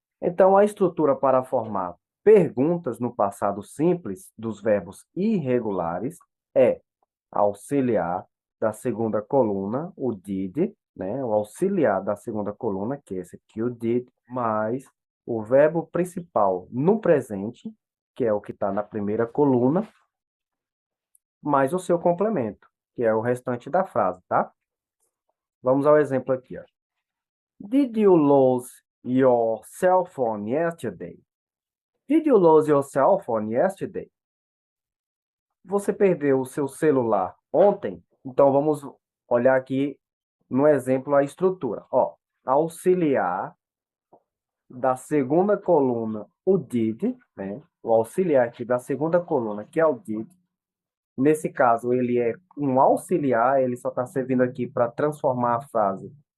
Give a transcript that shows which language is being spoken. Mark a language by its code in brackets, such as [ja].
[pt] Então, a estrutura para formar perguntas no passado simples dos verbos irregulares é auxiliar da segunda coluna, o did, né? O auxiliar da segunda coluna, que é esse aqui, o did, mais o verbo principal no presente, que é o que está na primeira coluna, mais o seu complemento, que é o restante da frase, tá? Vamos ao exemplo aqui, ó. [en] Did you lose your cell phone yesterday? Did you lose your cell phone yesterday? [pt] Você perdeu o seu celular ontem? Então, vamos olhar aqui no exemplo a estrutura. Ó, auxiliar da segunda coluna, o did, né? O auxiliar aqui da segunda coluna, que é o did. Nesse caso, ele é um auxiliar, ele só está servindo aqui para transformar a frase